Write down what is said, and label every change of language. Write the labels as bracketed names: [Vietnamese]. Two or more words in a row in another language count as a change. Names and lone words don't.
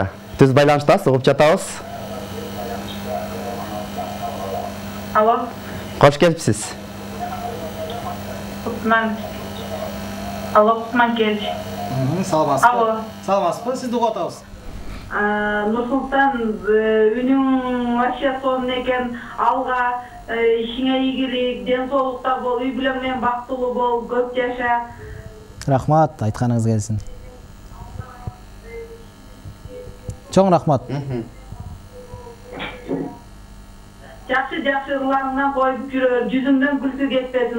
[Kyrgyz] Түз байланыштасыз, угуп жатабыз. Алло. Кош келипсиз. Кутман. Алло, Кутман келди. Саламатсызбы? Алло. Саламатсызбы? Сизди угуп атабыз. Нұрсұлтан, үнің вообще сонун экен, алға ишиңе ийгилик, денсаулыкта бол, үй бүлөң менен бактылуу бол, көп жаша. Рахмат, айтканыңыз келсин. Чоң рахмат. Жакшы ырларыңдан коюп жүрөр, жүзүңдөн күлкү кетпесин.